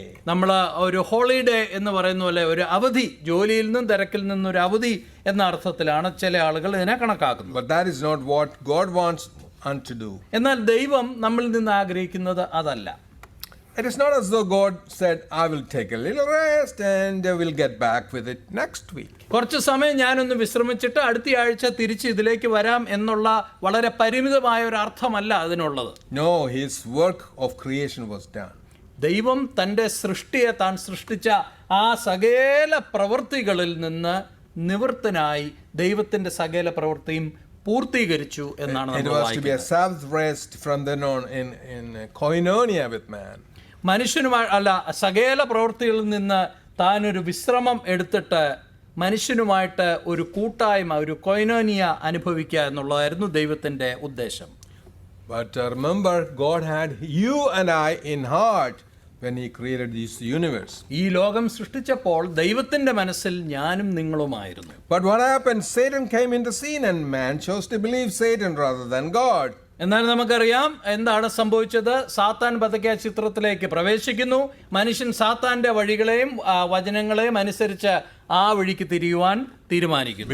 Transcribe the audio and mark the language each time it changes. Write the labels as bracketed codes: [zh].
[ml] നമ്മൾ ഒരു ഹോളിഡേ എന്ന് പറയുന്ന പോലെ ഒരു അവധി, ജോലിയിൽ നിന്നും തിരക്കിൽ നിന്നും ഒരു അവധി എന്ന അർത്ഥത്തിലാണ് ചില ആളുകൾ ഇതിനെ കണക്കാക്കുന്നത്. [en] But that is not what God wants us to do. [ml] എന്നാൽ ദൈവം നമ്മളിൽ നിന്ന് ആഗ്രഹിക്കുന്നത് അതല്ല. [en] It is not as though God said, I will take a little rest and we'll get back with it next week. [ml] കുറച്ച് സമയം ഞാനൊന്ന് വിശ്രമിച്ചിട്ട് അടുത്ത ആഴ്ച തിരിച്ച് ഇതിലേക്ക് വരാം എന്നുള്ള വളരെ പരിമിതമായ ഒരു അർത്ഥമല്ല അതിനുള്ളത്. [en] No, his work of creation was done. [ml] ദൈവം തൻ്റെ സൃഷ്ടിയെ താൻ സൃഷ്ടിച്ച ആ സകല പ്രവൃത്തികളിൽ നിന്ന് നിവൃത്തനായി ദൈവത്തിൻ്റെ സകല പ്രവൃത്തിയും പൂർത്തീകരിച്ചു എന്നാണ് [en] It [ml] നമ്മൾ [en] was to be a [ml] വായിക്കുന്നത്. [en] Sabbath rest from then on in koinonia with man. [ml] മനുഷ്യനുമായി അല്ല, സകല പ്രവൃത്തികളിൽ നിന്ന് താൻ ഒരു വിശ്രമം എടുത്തിട്ട് മനുഷ്യനുമായിട്ട് ഒരു കൂട്ടായ്മ, ഒരു കൊയിനോനിയ അനുഭവിക്കുക എന്നുള്ളതായിരുന്നു ദൈവത്തിൻ്റെ ഉദ്ദേശം. [en] But remember, God had you and I in heart when he created this universe. [ml] ഈ ലോകം സൃഷ്ടിച്ചപ്പോൾ ദൈവത്തിൻ്റെ മനസ്സിൽ ഞാനും നിങ്ങളുമായിരുന്നു. [en] But what happened? Satan came into scene and man chose to believe Satan rather than God. [ml] എന്നാൽ നമുക്കറിയാം എന്താണ് സംഭവിച്ചത്. സാത്താൻ പതുക്കെ ആ ചിത്രത്തിലേക്ക് പ്രവേശിക്കുന്നു. മനുഷ്യൻ സാത്താന്റെ വഴികളെയും വചനങ്ങളെയും അനുസരിച്ച് ആ വഴിക്ക് തിരിയുവാൻ തീരുമാനിക്കുന്നു.